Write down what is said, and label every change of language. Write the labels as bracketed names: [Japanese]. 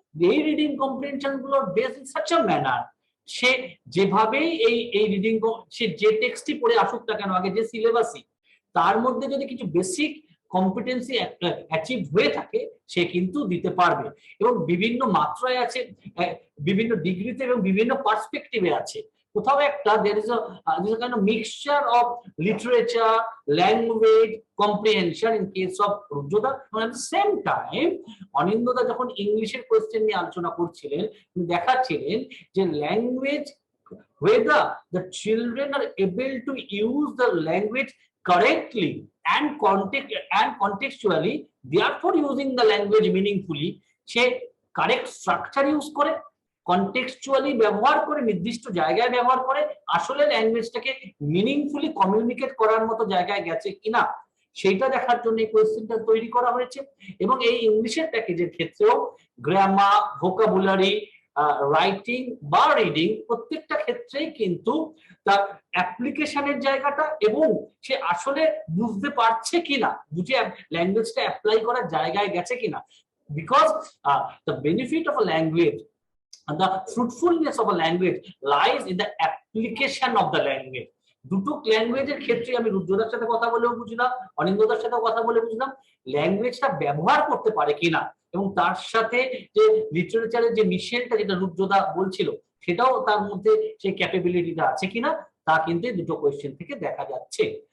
[Bangla] এই reading comprehension গুলোর [English] base in such a manner, [Bangla] সে যেভাবেই এই রিডিং, সে যে টেক্সটই পড়ে আসুক না কেন, আগে যে সিলেবাসই, তার মধ্যে যদি কিছু বেসিক কম্পিটেন্সি অ্যাচিভ হয়ে থাকে সে কিন্তু দিতে পারবে, এবং বিভিন্ন মাত্রায় আছে, বিভিন্ন ডিগ্রিতে এবং বিভিন্ন পার্সপেক্টিভে আছে। কোথাও একটা [English] there is a kind of mixture of literature, language, comprehension in case of রুদ্রদা, and at the same time [Bangla] অনিন্দদা যখন ইংলিশের কোয়েশ্চেন নিয়ে আলোচনা করছিলেন তিনি দেখাচ্ছিলেন যে language, [English] whether the children are able to use the language correctly and contextually, therefore using the language meaningfully, [Bangla] say correct structure use করে, কনটেক্সচুয়ালি ব্যবহার করে, নির্দিষ্ট জায়গায় ব্যবহার করে আসলে ল্যাঙ্গুয়েজটাকে মিনিংফুলি কমিউনিকেট করার মতো জায়গায় গেছে কিনা সেইটা দেখার জন্য এই কোয়েশ্চেনটা তৈরি করা হয়েছে। এবং এই ইংলিশের প্যাকেজের ক্ষেত্রেও গ্রামার, ভোকাবুলারি, রাইটিং বা রিডিং প্রত্যেকটা ক্ষেত্রেই কিন্তু তার অ্যাপ্লিকেশনের জায়গাটা এবং সে আসলে বুঝতে পারছে কিনা, বুঝে ল্যাঙ্গুয়েজটা অ্যাপ্লাই করার জায়গায় গেছে কিনা। [English] Because the benefit of a language, the fruitfulness of a language lies in the application of the language. [Bangla] দুটো ল্যাঙ্গুয়েজের ক্ষেত্রে আমি রুদ্রদার সাথে কথা বলেও বুঝলাম, অনিন্দদার সাথে কথা বলে বুঝলাম ল্যাঙ্গুয়েজটা ব্যবহার করতে পারে কিনা, এবং তার সাথে যে লিটারেচারের যে মিশেলটা যেটা রুদ্রদা বলছিল সেটাও তার মধ্যে সেই ক্যাপাবিলিটিটা আছে কিনা তা কিন্তু দুটো কোয়েশ্চেন থেকে দেখা যাচ্ছে।